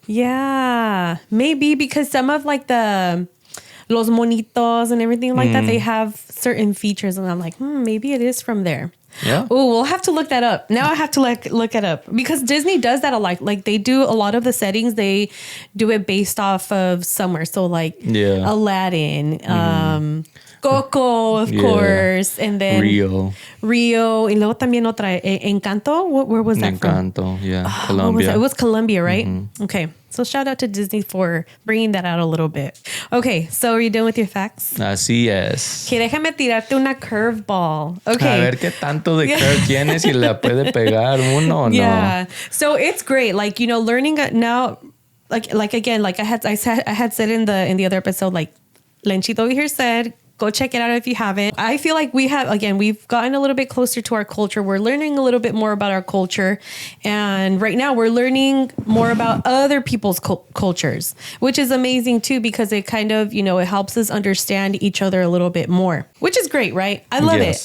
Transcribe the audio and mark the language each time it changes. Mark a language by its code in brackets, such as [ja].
[en] Yeah, maybe because some of like the [es] los monitos [en] and everything like that, they have certain features, and I'm like, maybe it is from there. Yeah. Oh, we'll have to look that up. Now I have to look it up because Disney does that a lot. Like they do a lot of the settings. They do it based off of somewhere. So like Aladdin, Coco, of course, and then Rio, [es] y luego también otra [en] Encanto. Where was that from? Encanto, yeah, What was Colombia. that? It was Colombia, right? Okay. So shout out to Disney for bringing that out a little bit. Okay, so are you done with your facts? [es] Así es. Okay, déjame tirarte una curveball. Okay. A ver qué tanto de curve tienes y la puede pegar uno o no. [en] Yeah. So it's great. Like, learning now, like again, like I had said in the other episode, like Lenchito over here said, go check it out if you haven't. I feel like we've gotten a little bit closer to our culture. We're learning a little bit more about our culture. And right now we're learning more about other people's cultures, which is amazing too, because it kind of, it helps us understand each other a little bit more, which is great, right? I love it.